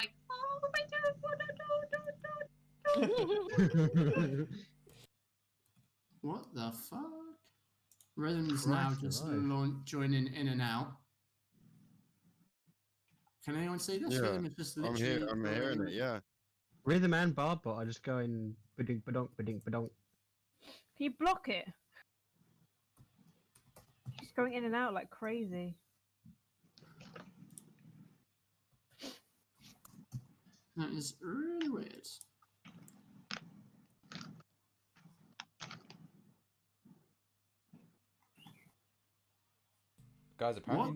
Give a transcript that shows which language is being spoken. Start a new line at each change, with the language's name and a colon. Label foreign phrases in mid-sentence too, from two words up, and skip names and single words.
English: like, oh my god, What the fuck? Rhythm's now Christ just alive. joining in and out. Can anyone see this? Yeah, Rhythm is just I'm literally. here. I'm hearing it. Yeah. Rhythm and Barbot are just going ba-ding, ba-donk, ba-ding, ba-donk. Can you block it? Just going in and out like crazy. That is really weird. Guys, apparently,